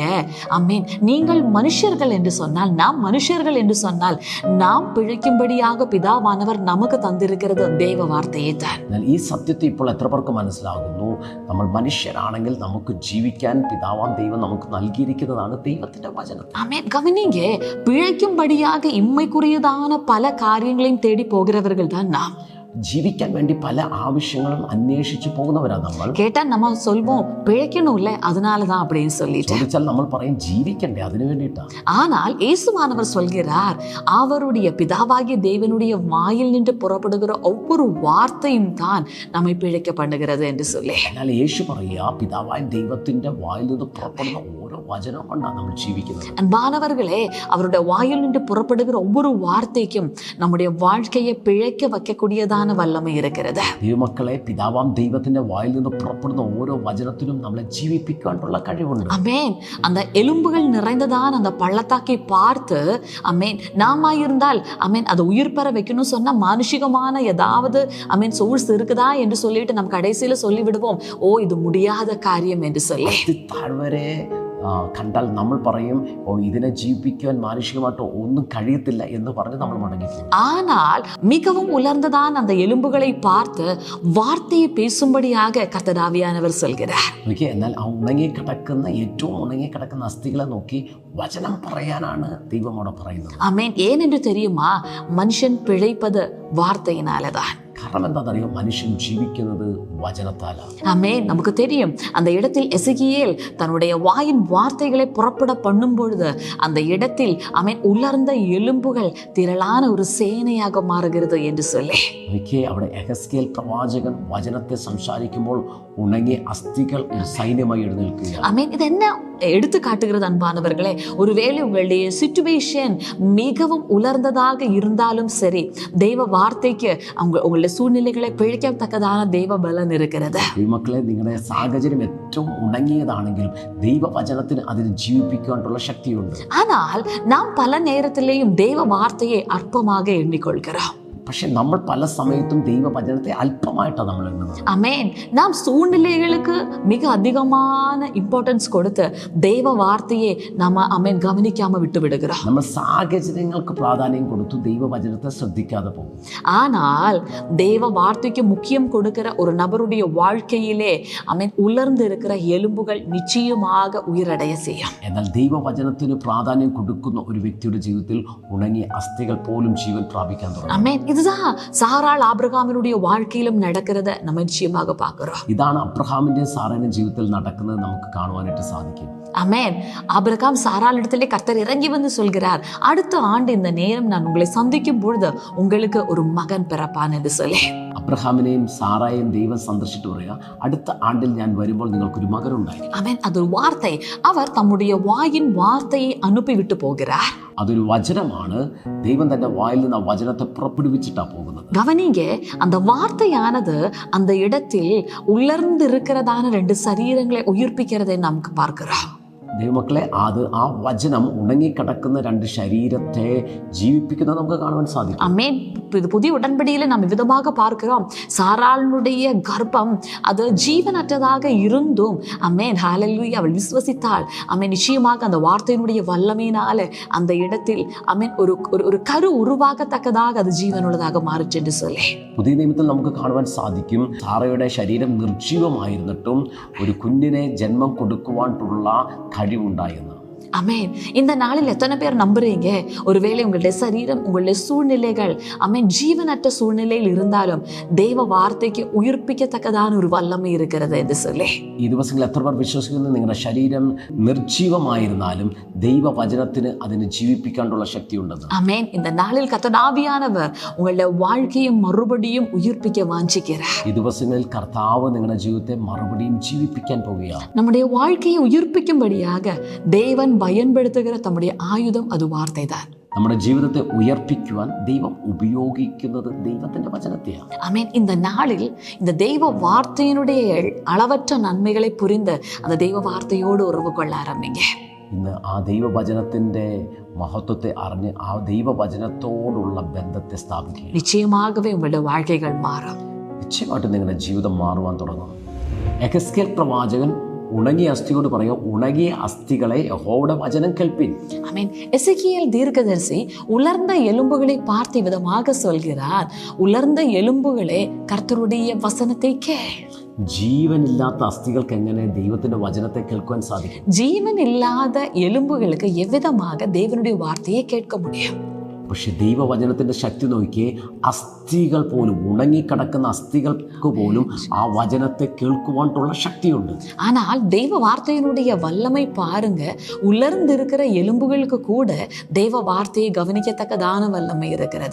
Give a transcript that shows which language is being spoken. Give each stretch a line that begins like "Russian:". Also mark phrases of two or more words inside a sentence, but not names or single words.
Tamil: ஆமென். நீங்கள் மனுஷர்கள் என்று சொன்னால், நாம் மனுஷர்கள் என்று சொன்னால், நாம் பிழைக்கும்படியாக பிதாவானவர் நமக்கு தந்திருக்கிறது தெய்வ வார்த்தையை தான்.
Malayalam: എന്നാൽ ഈ സത്യത്തെ ഇപ്പോൾ എത്ര പേർക്ക് മനസ്സിലാകുന്നു? നമ്മൾ മനുഷ്യരാണെങ്കിൽ നമുക്ക് ജീവിക്കാൻ പിതാവാം ദൈവം നമുക്ക് നൽകിയിരിക്കുന്നതാണ് ദൈവത്തിന്റെ വചനം.
Tamil: ஆமென். கவனிங்க, பிழைக்கும்படியாக இம்மைக்குரியதான பல காரியங்களையும் தேடி போகிறவர்கள் தான் நாம்.
Malayalam: ജീവിക്കാൻ വേണ്ടി പല ആവശ്യങ്ങളും അന്വേഷിച്ചു പോകുന്നവരാണ് നമ്മൾ.
Tamil: கேட்டா நம்ம சொல்வோம், பிழைக்கணும்ல அதனாலதான் அப்படின்னு சொல்லிட்டு.
Malayalam: ചോദിച്ചാൽ നമ്മൾ പറയും, ജീവിക്കണ്ടേ, അതിനു വേണ്ടിയിട്ടാണ്.
Tamil: ஆனால் இயேசுவானவர் சொல்கிறார், அவருடைய பிதாவாகிய தேவனுடைய வாயில் நின்று புறப்படுகிற ஒவ்வொரு வார்த்தையும் தான் நம்மை பிழைக்க பண்ணுகிறது என்று சொல்லி.
Malayalam: എന്നാൽ യേശു പറയുക, പിതാവായ ദൈവത്തിന്റെ വായിൽ നിന്ന് പുറപ്പെടുന്ന ഓരോ വചനം കൊണ്ടാണ് നമ്മൾ ജീവിക്കുന്നത്.
Tamil: அன்பானவர்களே, அவருடைய வாயில் நின்று புறப்படுகிற ஒவ்வொரு வார்த்தைக்கும் நம்முடைய வாழ்க்கையை பிழைக்க வைக்கக்கூடியதான வல்லமை இருக்கிறது.
Malayalam: ദൈവമക്കളെ, പിതാവാം ദൈവത്തിന്റെ വായിൽ നിന്ന് പുറപ്പെടുന്ന ഓരോ വചനത്തിനും നമ്മളെ ജീവിപ്പിക്കാനുള്ള കഴിവുണ്ട്.
Tamil: அமேன். அந்த எலும்புகள் நிறைந்ததான் அந்த பள்ளத்தாக்கை பார்த்து அமேன் நாம இருந்தால் அமேன் அதை உயிர் பெற வைக்கணும் சொன்னா மானுஷிகமான ஏதாவது அமேன் சோர்ஸ் இருக்குதா என்று சொல்லிட்டு நம்ம கடைசியில சொல்லி விடுவோம், ஓ இது முடியாத காரியம் என்று சொல்லி.
Malayalam: താഴ്വരെ കണ്ടാൽ നമ്മൾ പറയും, ഓ ഇതിനെ ജീവിപ്പിക്കാൻ മാനുഷികമായിട്ട് ഒന്നും കഴിയത്തില്ല എന്ന് പറഞ്ഞ് നമ്മൾ മടങ്ങിപ്പോകും.
Tamil: ஆனால் மிகவும் உலர்ந்ததான் அந்த எலும்புகளை பார்த்து வார்த்தையை பேசும்படியாக கர்த்தர் ஆவியானவர் சொல்கிறார்.
Malayalam: എന്നാൽ ആ ഉണങ്ങിക്കിടക്കുന്ന ഏറ്റവും ഉണങ്ങിക്കിടക്കുന്ന അസ്ഥികളെ നോക്കി വചനം പറയാനാണ് ദൈവം അവിടെ പറയുന്നത്.
Tamil: ஆமென். ஏன் என்று தெரியுமா? மனுஷன் பிழைப்பது வார்த்தையினாலதான்.
Malayalam: കാരണം എന്താണെന്നറിയോ, മനുഷ്യൻ ജീവിക്കുന്നത് വചനത്താലാണ്.
Tamil: ஆமென். நமக்கு தெரியும் அந்த இடத்தில் எசேக்கியேல் தன்னுடைய வாயின் வார்த்தைகளை புறப்பட பண்ணும் பொழுது அந்த இடத்தில் ஆமென் உலர்ந்த எலும்புகள் திரளான ஒரு சேனையாக மாறுகிறது என்று சொல்லி.
Malayalam: അവിടെ യെഹെസ്കേൽ പ്രവാചകൻ വചനത്തെ സംസാരിക്കുമ്പോൾ ഉണങ്ങിയ അസ്ഥികൾ ഒരു സൈന്യമായി എഴുന്നേൽക്കുക.
Tamil: ஆமென். இது என்ன எடுத்து காட்டுகிறது அன்பானவர்களே? ஒருவேளை உங்களுடைய சிச்சுவேஷன் மிகவும் உலர்ந்ததாக இருந்தாலும் சரி, தெய்வ வார்த்தைக்கு உங்களுடைய சூழ்நிலைகளை பிழைக்கத்தக்கதான தெய்வ பலன் இருக்கிறது.
Malayalam: മക്കളെ, നിങ്ങളുടെ സാഹചര്യം ഏറ്റവും ഉണങ്ങിയതാണെങ്കിലും ദൈവവചനത്തിന് അതിന് ജീവിപ്പിക്കാനുള്ള ശക്തിയുണ്ട്.
Tamil: ஆனால் நாம் பல நேரத்திலேயும் தெய்வ வார்த்தையை அற்பமாக எண்ணிக்கொள்கிறோம்.
Malayalam: പക്ഷെ നമ്മൾ പല സമയത്തും ദൈവവചനത്തെ അല്പമായിട്ടാണ് നമ്മൾ എണ്ണുന്നത്.
Tamil: ஆமென். நாம் சூழ்நிலைகளுக்கு மிக அதிகமான இம்பார்ட்டன்ஸ் கொடுத்து தெய்வ வார்த்தையை நாம ஆமென் கவனிக்காம விட்டு விடுகிறோம்.
Malayalam: നമ്മൾ സാഹചര്യങ്ങൾക്ക് പ്രാധാന്യം കൊടുത്തു ദൈവവചനത്തെ ശ്രദ്ധിക്കാതെ പോകും.
Tamil: ஆனால் தெய்வ வார்த்தைக்கு முக்கியம் கொடுக்கிற ஒரு நபருடைய வாழ்க்கையிலே ஆமென் உலர்ந்து இருக்கிற எலும்புகள் நிச்சயமாக உயிரடைய செய்யும்.
Malayalam: എന്നാൽ ദൈവവചനത്തിന് പ്രാധാന്യം കൊടുക്കുന്ന ഒരു വ്യക്തിയുടെ ജീവിതത്തിൽ ഉണങ്ങിയ അസ്ഥികൾ പോലും ജീവൻ പ്രാപിക്കാൻ തുടങ്ങും.
Tamil: ஆமென். இதுதான் சாராள் ஆபிரகாமினுடைய வாழ்க்கையிலும் நடக்கிறத நம்ம நிச்சயமாக பார்க்கிறோம்.
Malayalam: ഇതാണ് അബ്രഹാമിന്റെയും സാറേന്റെയും ജീവിതത്തിൽ നടക്കുന്നത് നമുക്ക് കാണുവാനായിട്ട് സാധിക്കും.
Tamil: ஆமென். ஆபிரகாம் சாராள் இடத்திலே கர்த்தர் இறங்கி வந்து சொல்கிறார், அடுத்த ஆண்டு இந்த நேரம் நான் உங்களை சந்திக்கும் பொழுது உங்களுக்கு ஒரு மகன் பிறப்பான் என்று சொல்லி.
Malayalam: അബ്രഹാമിനെയും സാറായെയും ദൈവം സന്ദർശിച്ചിട്ട് പറയുക, അടുത്ത ആണ്ടിൽ ഞാൻ വരുമ്പോൾ നിങ്ങൾക്കൊരു മകനുണ്ടായി.
Tamil: ஆமென். அது ஒரு வார்த்தை. அவர் தம்முடைய வாயின் வார்த்தையை அனுப்பிவிட்டு போகிறார்.
Malayalam: അതൊരു വചനമാണ്. ദൈവം തന്റെ വായിൽ നിന്ന് ആ വചനത്തെ പുറപ്പെടുവിച്ചിട്ടാണ് പോകുന്നത്.
Tamil: கவனிங்க, அந்த வார்த்தையானது அந்த இடத்தில் உலர்ந்து இருக்கிறதான 2 சரீரங்களை உயிர்ப்பிக்கிறதை நமக்கு பார்க்கிறோம்.
Malayalam: ദൈവമക്കളെ, അത് ആ വചനം ഉണങ്ങിക്കിടക്കുന്ന 2 ശരീരത്തെ ജീവിപ്പിക്കുന്നത് നമുക്ക് കാണുവാൻ സാധിക്കും.
Tamil: ஆமென். இது புதிய உடன்படியில நாம் விதமாக பார்க்கிறோம். சாராளுடைய கர்ப்பம் அது ஜீவனற்றதாக இருந்தும் ஆமென் ஹல்லேலூயா அவள் விசுவசித்தாள். ஆமென். நிச்சயமாக அந்த வார்த்தையினுடைய வல்லமையினால அந்த இடத்தில் ஆமென் ஒரு கரு உருவாகத்தக்கதாக அது ஜீவனுள்ளதாக மாறுச்சு என்று சொல்லி.
Malayalam: പുതിയ നിയമത്തിൽ നമുക്ക് കാണുവാൻ സാധിക്കും, സാറയുടെ ശരീരം നിർജീവമായിരുന്നിട്ടും ഒരു കുഞ്ഞിനെ ജന്മം കൊടുക്കുവാനുള്ള കഴിവുണ്ടായെന്ന്.
Tamil: ஆமென். இந்த நாளில் எத்தனை பேர் நம்புறீங்க, ஒருவேளை உங்களுடைய சரீரம் உங்களுடைய சூழ்நிலைகள் ஆமென் ஜீவனற்ற சூழ்நிலையில் இருந்தாலும் தெய்வ வார்த்தைக்கு உயிர்ப்பிக்கத்தக்கதான ஒரு வல்லமை இருக்கிறது என்று சொல்லி.
Malayalam: ഈ ദിവസങ്ങളിൽ എത്ര പേർ വിശ്വസിക്കുന്നു നിങ്ങളുടെ ശരീരം നിർജീവമായിരുന്നാലും ദൈവവചനത്തിന് അതിനെ ജീവിപ്പിക്കാനുള്ള ശക്തിയുണ്ടെന്ന്?
Tamil: ஆமென். இந்த நாளில் கர்த்தர் ஆவியானவர் உங்களுடைய வாழ்க்கையை மறுபடியும் உயிர்ப்பிக்க வாஞ்சிக்கிறார்.
Malayalam: ഈ ദിവസങ്ങളിൽ കർത്താവ് നിങ്ങളുടെ ജീവിതത്തെ മറുപടിയും ജീവിപ്പിക്കാൻ പോവുകയാണ്.
Tamil: நம்முடைய வாழ்க்கையை உயிர்ப்பிக்கும்படியாக தேவன் பயன்படுத்துகிற தம்முடைய ஆயுதம் அது வார்த்தை தான்.
Malayalam: നമ്മുടെ ജീവിതത്തെ ഉയർപ്പിക്കുവാൻ ദൈവം ഉപയോഗിക്കുന്നത് ദൈവത്തിന്റെ വചനത്തെയാണ്.
Tamil: ஆமென். இந்த நாளில் இந்த தெய்வ வார்த்தையினுடைய அளவற்ற நன்மைகளை புரிந்து அந்த தெய்வ வார்த்தையோடு உறவு கொள்ள ஆரம்பிங்க.
Malayalam: ഇന്ന് ആ ദൈവവചനത്തിന്റെ മഹത്വത്തെ അറിഞ്ഞ് ആ ദൈവവചനത്തോടുള്ള ബന്ധത്തെ സ്ഥാപിക്കുക.
Tamil: நிச்சயமாகவே உங்களுடைய வாழ்க்கைகள் மாறும்.
Malayalam: നിശ്ചയമായിട്ടും നിങ്ങളുടെ ജീവിതം മാറുവാൻ തുടങ്ങും. യെഹെസ്കേൽ പ്രവാചകൻ ഉണങ്ങിയ അസ്ഥിയോട് പറയുക, ഉണങ്ങിയ അസ്ഥികളെ യഹോവയുടെ വചനം കേൾപ്പിൻ.
Tamil: ஆமென். எசேக்கியேல் தீர்க்கதரிசி உலர்ந்த எலும்புகளை பார்த்த விதமாக சொல்கிறார், உலர்ந்த எலும்புகளே கர்த்தருடைய வசனத்தை கேள்.
Malayalam: ജീവനില്ലാത്ത അസ്ഥികൾക്ക് എങ്ങനെ ദൈവത്തിന്റെ വചനത്തെ കേൾക്കുവാൻ സാധിക്കും?
Tamil: ஜீவன் இல்லாத எலும்புகளுக்கு எவ்விதமாக தேவனுடைய வார்த்தையை கேட்க முடியும்?
Malayalam: പക്ഷെ ദൈവവചനത്തിന്റെ ശക്തി നോക്കിയേ, അസ്ഥികൾ പോലും ഉണങ്ങിക്കിടക്കുന്ന അസ്ഥികൾക്ക് പോലും ആ വചനത്തെ കേൾക്കുവാനുള്ള ശക്തിയുണ്ട്.
Tamil: ஆனால் தெய்வ வார்த்தையினுடைய வல்லமை பாருங்க, உலர்ந்து இருக்கிற எலும்புகளுக்கு கூட தெய்வ வார்த்தையை கவனிக்கத்தக்கதான வல்லமை இருக்கிறது.